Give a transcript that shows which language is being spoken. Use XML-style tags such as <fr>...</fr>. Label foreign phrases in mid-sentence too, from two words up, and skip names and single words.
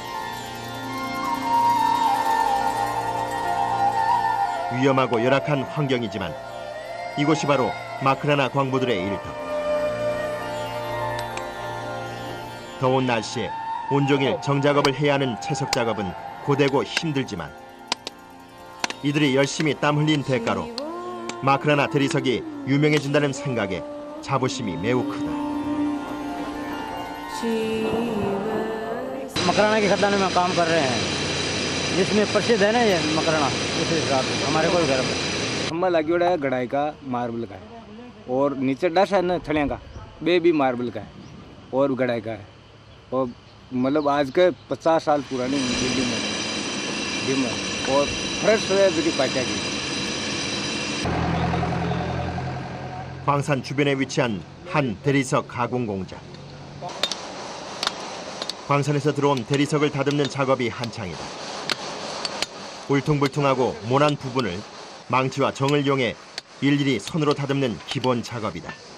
<ko>위험하고 열악한 환경이지만 이곳이 바로 마크라나 광부들의 일터. 더운 날씨에 온종일 정작업을 해야 하는 채석 작업은 고되고 힘들지만 이들이 열심히 땀 흘린 대가로 마크라나 대리석이 유명해진다는 생각에 자부심이 매우 크다.</ko> <hi>मकराना की खदान में काम कर रहे हैं जिसमें प्रसिद्ध है ना ये मकराना इस हिसाब से हमारे को गर्व है। खम्बा लगी है गढ़ाई का मार्बल का है और नीचे डस है ना छड़िया का वे भी मार्बल का है और गढ़ाई का है और मतलब आज के 50 साल पुरानी बिल्डिंग है और फ्रेश है पाटिया की।</hi> <ko>광산 주변에 위치한 한 대리석 가공 공장. 광산에서 들어온 대리석을 다듬는 작업이 한창이다. 울퉁불퉁하고 모난 부분을 망치와 정을 이용해 일일이 손으로 다듬는 기본 작업이다.</ko>